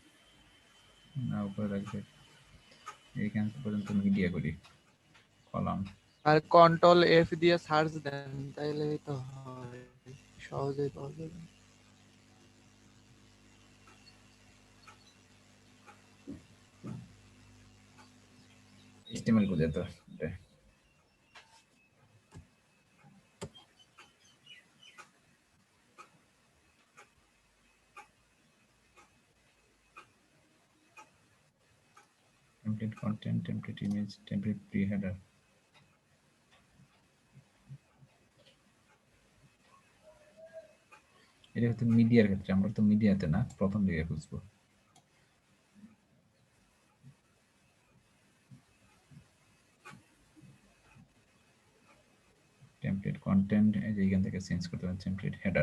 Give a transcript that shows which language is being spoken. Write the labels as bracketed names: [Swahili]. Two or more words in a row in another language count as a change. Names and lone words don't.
[Bangla] না, উপরে রাখবে। এইখান পর্যন্ত মিডিয়া করি, কলাম। আর [English] control F [Bangla] দিয়ে সার্চ দেন, তাইলেই তো হয়, সহজেই পাওয়া যাবে। HTML খুঁজে তো এটা। [English] template content, template image, template pre-header। [Bangla] এটা হচ্ছে মিডিয়ার ক্ষেত্রে, আমরা তো মিডিয়াতে না, প্রথম দিকে খুঁজবো। [English] template content, [Bangla] এই যে এখান থেকে চেঞ্জ করতে হবে [English] template header.